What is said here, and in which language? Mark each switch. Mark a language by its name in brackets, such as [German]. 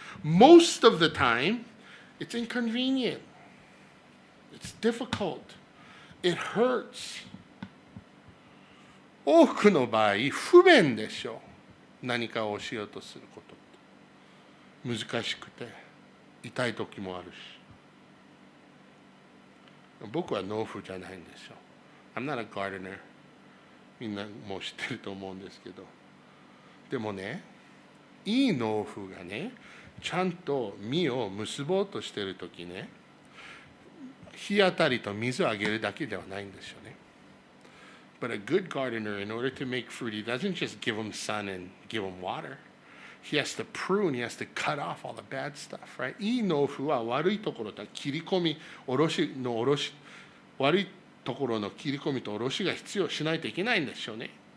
[English] Most of the time, it's inconvenient. It's difficult. It hurts. [Japanese] 多くの場合、不便でしょう。何かを教えようとすることって。難しくて、痛い時もあるし。僕は農夫じゃないんでしょう。 [English] I'm not a gardener. [Japanese] みんなもう知ってると思うんですけど。でもね、いい農夫がね、ちゃんと実を結ぼうとしているときね、日当たりと水をあげるだけではないんですよね。 [English] But a good gardener, in order to make fruit, he doesn't just give them sun and give them water. He has to prune, he has to cut off all the bad stuff, right? [Japanese] いい農夫は悪いところと切り込み、悪いところの切り込みとおろしが必要しないといけないんでしょうね。